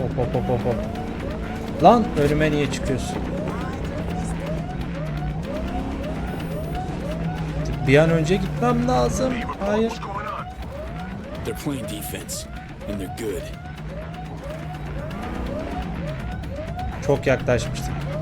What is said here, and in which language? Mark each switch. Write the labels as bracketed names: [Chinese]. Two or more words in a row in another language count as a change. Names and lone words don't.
[Turkish] Hop hop hop hop. Lan önüme niye çıkıyorsun? Bir an önce gitmem lazım. Hayır. [English] They're playing defense, and they're good. [Turkish] Çok yaklaşmıştık.